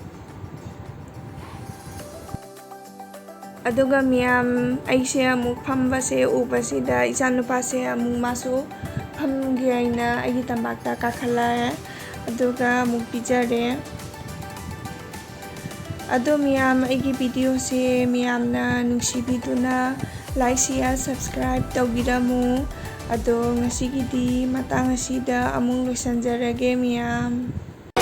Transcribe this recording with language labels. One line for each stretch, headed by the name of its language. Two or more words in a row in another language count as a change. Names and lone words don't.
Manipuri: aduga miyam aise amuk phamba se ubasida echanupa se amuk masu phamgi aina agi tambakta kakhala aduga amuk pijare ado miyam agi video se miyamna nungsibiduna
English: like share subscribe
Manipuri: tawbiramu ado ngasigidi matang asida amuk loisanjarage miyam